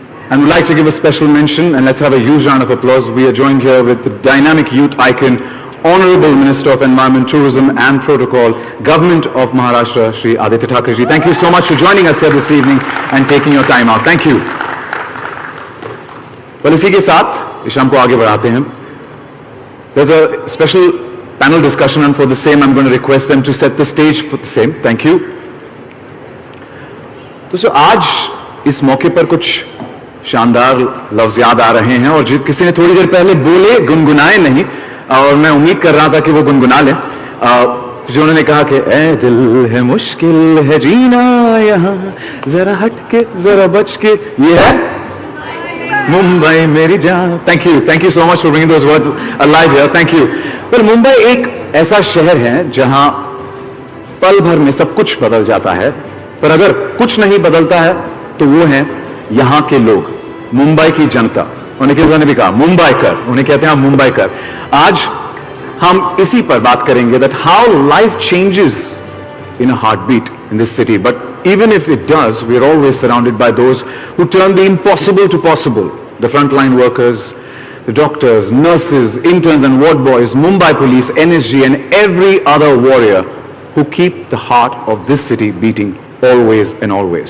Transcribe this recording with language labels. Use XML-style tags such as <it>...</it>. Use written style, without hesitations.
<en>And we'd like to give a special mention, and let's have a huge round of applause. We are joined here with the dynamic youth icon, Honorable Minister of Environment, Tourism and Protocol, Government of Maharashtra, Shri Aditya Thackeray ji. Thank you so much for joining us here this evening and taking your time out. Thank you.</en> <hi>Well, इसी के साथ इस शाम को आगे बढ़ाते हैं.</hi> <en>There's a special panel discussion, and for the same, I'm going to request them to set the stage for the same. Thank you.</en> <hi>तो आज इस मौके पर कुछ शानदार लफ्ज याद आ रहे हैं, और किसी ने थोड़ी देर पहले बोले, गुनगुनाए नहीं, और मैं उम्मीद कर रहा था कि वो गुनगुना लें. जो उन्होंने कहा कि ए दिल है मुश्किल है जीना यहाँ, जरा हट के जरा बच के, ये है मुंबई मेरी जान.</hi> <en>Thank you so much for bringing those words alive here.</en> <hi>Thank you. Well, Mumbai एक ऐसा शहर है जहां पल भर में सब कुछ बदल जाता है, पर अगर कुछ नहीं बदलता है तो वो है यहां के लोग, मुंबई की जनता. और निखिल सर ने भी कहा मुंबई कर, उन्हें कहते हैं मुंबई कर. आज हम इसी पर बात करेंगे,</hi> <en>That how life changes in a heartbeat in this city. But even if it does, we are always surrounded by those who turn the impossible to possible. The frontline workers, the doctors, nurses, interns and ward boys, Mumbai police, NSG and every other warrior who keep the heart of this city beating always and always.</en>